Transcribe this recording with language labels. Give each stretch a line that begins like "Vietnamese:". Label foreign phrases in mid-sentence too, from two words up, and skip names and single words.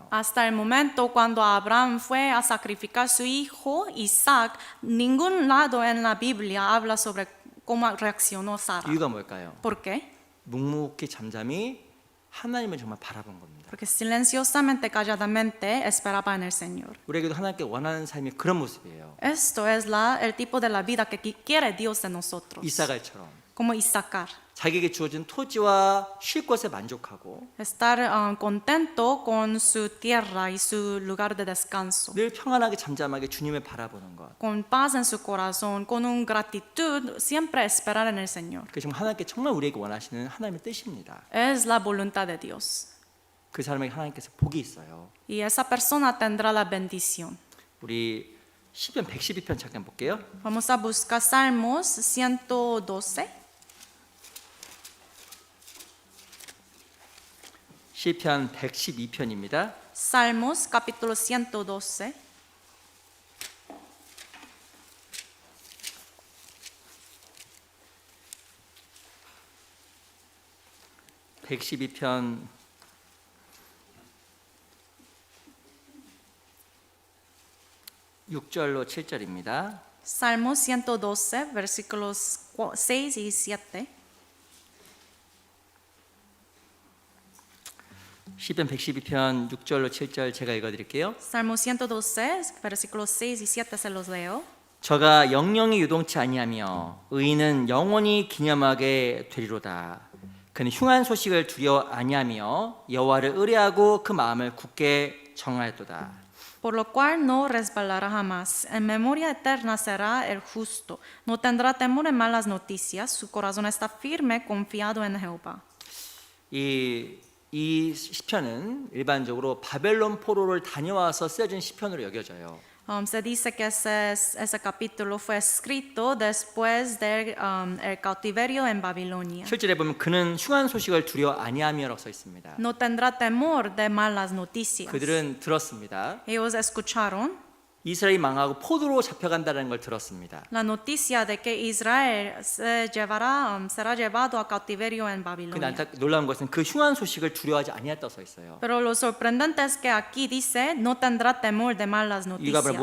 Spanish: Hasta el momento cuando Abraham fue a sacrificar su hijo Isaac, ningún lado en la Biblia habla sobre cómo reaccionó Sara.
Korean: 이유가 뭘까요?
Spanish: ¿Por qué?
Korean: 묵묵히 잠잠히 하나님을 정말 바라본 겁니다.
Spanish: Porque silenciosamente, calladamente esperaba en el Señor.
Korean: 우리에게도 하나님께 원하는 삶이 그런 모습이에요.
Spanish: Esto es el tipo de la vida que quiere Dios de nosotros.
Korean: 이사갈처럼
Spanish: Como Isaacar.
Korean: 자기에게 주어진 토지와 쉴 곳에 만족하고
Spanish: Estar contento con su tierra y su lugar de descanso.
Korean: 늘 평안하게 잠잠하게 주님을 바라보는 것.
Spanish: Con paz en su corazón, con una gratitud, siempre esperar en el Señor.
Korean: 그게 정말 하나님께 정말 우리에게 원하시는 하나님의 뜻입니다.
Spanish: Es la voluntad de Dios.
Korean: 그 사람에게 하나님께서 복이 있어요.
Spanish: Y esa persona tendrá la bendición.
Korean: 우리 시편 112편 잠깐 볼게요.
Spanish: Vamos a buscar Salmos 112.
Korean: 시편 112편입니다.
Spanish: Salmos capítulo 112.
Korean: (112편) 6절로 7절입니다.
Spanish: Salmos 112, versículos 6 y 7.
Korean: 시편 112편 6절로 7절 제가 읽어드릴게요.
Spanish: Salmos 112, versículos 6 y 7 se los leo.
Korean: 저가 영영이 유동치 아니하며 의인은 영원히 기념하게 되리로다. 그는 흉한 소식을 두려워 아니하며 여호와를 의뢰하고 그 마음을 굳게 정하였도다.
Spanish: Por lo cual no resbalará jamás. En memoria eterna será el justo. No tendrá temor en malas noticias. Su corazón está firme, confiado en Jehová.
Korean: 이 시편은 일반적으로 바벨론 포로를 다녀와서 쓰여진 시편으로 여겨져요.
Spanish: Se dice que ese capítulo fue escrito después del el cautiverio en Babilonia.
Korean: 실제로 보면 그는 흉한 소식을 두려워 아니하며라고 써 있습니다.
Spanish: No tendrá temor de malas noticias.
Korean: 그들은 들었습니다.
Spanish: Ellos escucharon
Korean: 이스라엘이 망하고 포로로 잡혀간다는 걸 들었습니다.
Spanish: la noticia de que Israel será llevado a cautiverio en
Korean: 근데
Spanish: Babilonia.
Korean: 놀라운 것은 그 흉한 소식을 두려워하지 아니했다고 써 있어요.
Spanish: Pero lo sorprendente es que aquí dice no tendrá temor de malas
Korean: 이유가 바로